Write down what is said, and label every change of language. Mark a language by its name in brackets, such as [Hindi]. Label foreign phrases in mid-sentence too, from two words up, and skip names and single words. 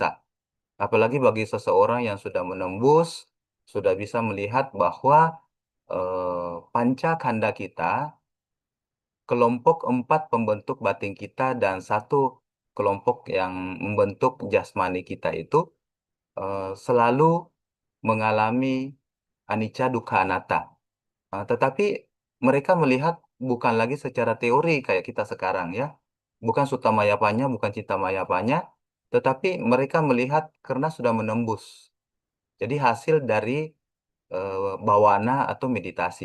[Indonesian] Apalagi bagi seseorang yang sudah menembus, sudah bisa melihat bahwa panca kanda kita, kelompok empat pembentuk batin kita dan satu kelompok yang membentuk jasmani kita itu selalu mengalami [Pali] anicca dukkha anatta. [Indonesian] Tetapi mereka melihat bukan lagi secara teori kayak kita sekarang, ya. Bukan sutta mayapanya, bukan cinta mayapanya, tetapi mereka melihat karena sudah menembus. Jadi hasil dari bawana atau meditasi.